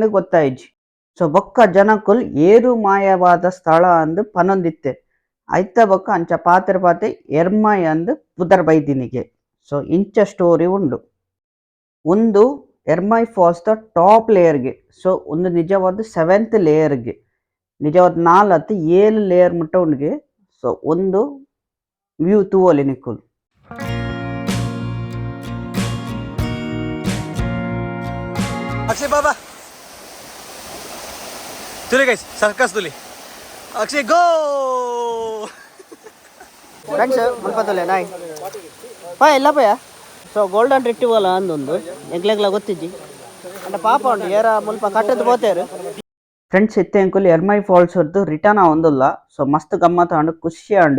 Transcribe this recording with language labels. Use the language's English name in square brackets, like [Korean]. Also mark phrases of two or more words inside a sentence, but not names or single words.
[Tulu] ಗೊತ್ತಾಯ್ಜಿ ಸೊ ಬೊಕ್ಕ ಜನಕ್ಕುಲ್ ಏರು ಮಾಯವಾದ ಸ್ಥಳ ಅಂದು ಪನೊಂದಿತ್ತೆ ಐತ ಬೊಕ್ಕ ಅಂಚ ಪಾತೆರ ಪಾತೆ ಎರ್ಮಾಯಿ ಅಂದು ಪುದರ್ ಬೈದಿನಿಗೆ ಸೊ ಇಂಚ ಸ್ಟೋರಿ ಉಂಡು ಒಂದು ಎರ್ಮಾಯಿ ಫಾಲ್ಸ್ ದ [English] top layer [Tulu] ಸೊ ಒಂದು ನಿಜವಾದ 7th ಲೇಯರ್ಗೆ ನಿಜವಾದ 7 ಲೇಯರ್ ಮುಟ್ಟ ಉಂಡಿಗೆ ಸೊ ಒಂದು ವ್ಯೂ ತೂವೊಲಿ ನಿಕ್ಕುಲು अक्षय बाबा तुले गाइस सर्कस तुले अक्षय गो ಫ್ರೆಂಡ್ಸ್ ಮುಲ್ಪತ್ತಲೆ ನಾಯ್ ಪಾ ಎಲ್ಲ ಪಯ ಸೊ [English] golden retriever [Tulu] ಅಂದೊಂದು ಎಂಕ್ಲೆಗ್ಲ ಗೊತ್ತಿಜ್ಜಿ ಅಂಡ ಪಾಪ ಉಂಡು ಏರ ಮುಲ್ಪ ಕಟ್ಟದ್ದು ಪೋತೇರು ಫ್ರೆಂಡ್ಸ್ ಇತ್ತೆ ಎಂಕುಲು ಎರ್ಮಾಯಿ ಫಾಲ್ಸ್ ಹೊರತು ರಿಟರ್ನ್ ಒಂದುಲ್ಲ ಸೊ ಮಸ್ತ್ ಗಮ್ಮತ್ ಆಂಡು ಖುಷಿ ಆಂಡು